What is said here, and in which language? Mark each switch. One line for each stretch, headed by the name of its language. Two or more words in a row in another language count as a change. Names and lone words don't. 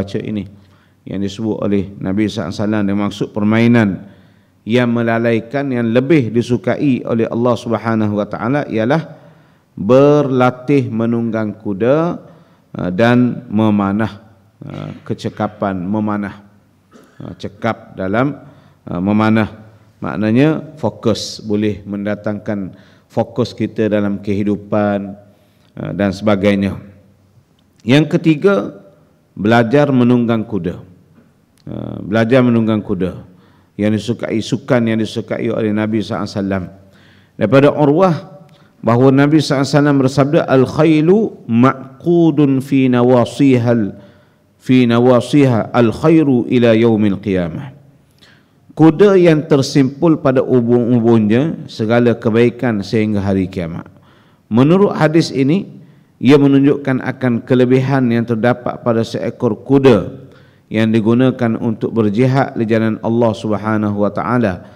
Malay: baca ini, yang disebut oleh Nabi SAW dengan maksud permainan yang melalaikan yang lebih disukai oleh Allah
Arabic: سبحانه وتعالى
Malay: ialah berlatih menunggang kuda dan memanah, kecekapan memanah, cekap dalam memanah, maknanya fokus, boleh mendatangkan fokus kita dalam kehidupan dan sebagainya. Yang ketiga, belajar menunggang kuda. Belajar menunggang kuda yang disukai, sukan yang disukai oleh Nabi SAW. Daripada Urwah bahawa Nabi SAW bersabda,
Arabic: الخيل معقود في نواصيها الخير إلى يوم القيامة. Kuda yang tersimpul pada ubun-ubunnya segala kebaikan sehingga hari kiamat. Menurut hadis ini, ia menunjukkan akan kelebihan yang terdapat pada seekor kuda yang digunakan untuk berjihad di jalan Allah سبحانه وتعالى.